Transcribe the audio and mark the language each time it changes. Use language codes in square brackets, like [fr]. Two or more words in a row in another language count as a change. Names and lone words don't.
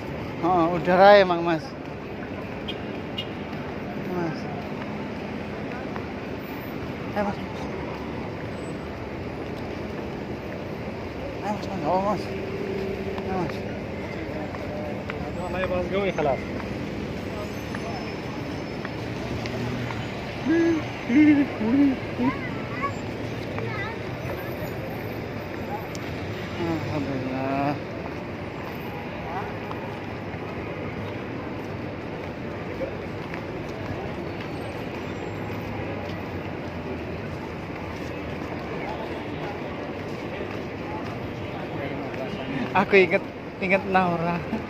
[id] Oh, udara emang mas. Mas. Mas. Mas, oh mas. Mas. [ar] والله يبغى قوي خلاص. Alhamdulillah. [id] Aku inget Naura.